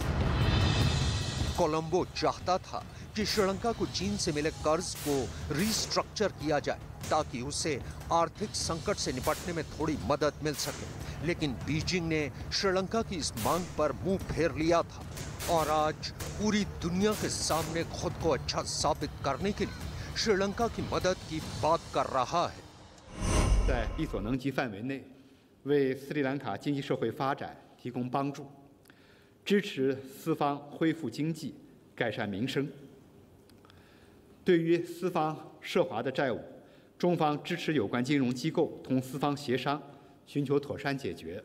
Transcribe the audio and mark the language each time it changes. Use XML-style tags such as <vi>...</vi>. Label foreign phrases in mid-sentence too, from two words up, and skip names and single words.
<hi>कोलंबो चाहता था कि श्रीलंका को चीन से मिले कर्ज को रिस्ट्रक्चर किया जाए ताकि उसे आर्थिक संकट से निपटने में थोड़ी मदद मिल सके, लेकिन बीजिंग ने श्रीलंका की इस मांग पर मुंह फेर लिया था और आज पूरी दुनिया के सामने खुद को अच्छा साबित करने के लिए श्रीलंका की मदद की बात कर रहा है।</hi> <zh>在力所能及范围内，为斯里兰卡经济社会发展提供帮助，支持斯方恢复经济、改善民生。对于斯方涉华的债务，中方支持有关金融机构同斯方协商，寻求妥善解决。</zh>